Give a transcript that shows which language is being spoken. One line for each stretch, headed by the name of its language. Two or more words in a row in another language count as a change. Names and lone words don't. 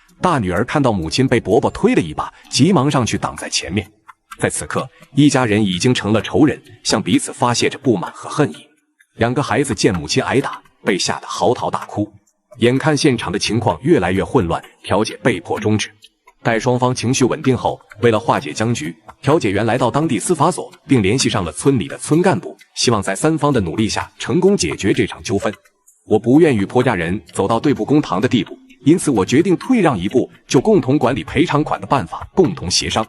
Chinese: 大女兒看到母親被伯伯推了一把，急忙上去擋在前面。在此刻，一家人已經成了仇人，向彼此發洩着不滿和恨意。2個孩子見母親挨打，被嚇得嚎啕大哭。眼看現場的情況越來越混亂，調解被迫終止。待雙方情緒穩定後，為了化解僵局，調解員來到當地司法所，並聯繫上了村裡的村幹部，希望在3方的努力下成功解決這場糾紛。我不願與婆家人走到對簿公堂的地步， 因此我決定退讓一步，就共同管理賠償款的辦法共同協商。